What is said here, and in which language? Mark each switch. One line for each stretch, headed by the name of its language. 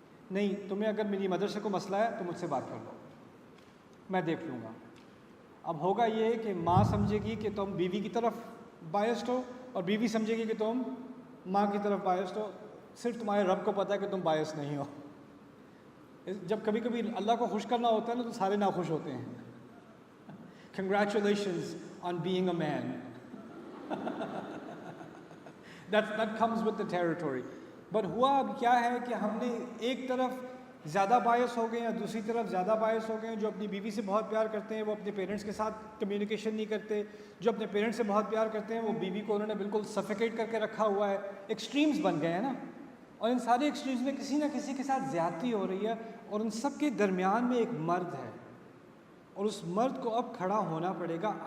Urdu: نہیں, تمہیں اگر میری مدر سے کوئی مسئلہ ہے تو مجھ سے بات کر لو, میں دیکھ لوں گا. اب ہوگا یہ کہ ماں سمجھے گی کہ تم بیوی کی طرف بائسڈ ہو اور بیوی سمجھے گی کہ تم ماں کی طرف بائسڈ ہو. صرف تمہارے رب کو پتہ ہے کہ تم باعث نہیں ہو. جب کبھی کبھی اللہ کو خوش کرنا ہوتا ہے نا تو سارے ناخوش ہوتے ہیں.
English: Congratulations on being a man. That comes with the territory.
Urdu: But ہوا اب کیا ہے کہ ہم نے ایک طرف زیادہ باعث ہو گئے ہیں, دوسری طرف زیادہ باعث ہو گئے ہیں. جو اپنی بیوی سے بہت پیار کرتے ہیں وہ اپنے پیرنٹس کے ساتھ کمیونیکیشن نہیں کرتے, جو اپنے پیرنٹس سے بہت پیار کرتے ہیں وہ بیوی کو انہوں نے بالکل سفیکیٹ کر کے رکھا ہوا ہے. ایکسٹریمز بن گئے ہیں نا, اور ان سارے ایکسٹریمز میں کسی نہ کسی کے ساتھ زیادتی ہو رہی ہے, اور ان سب کے درمیان میں ایک مرد ہے, اور اس مرد کو اب کھڑا ہونا پڑے گا.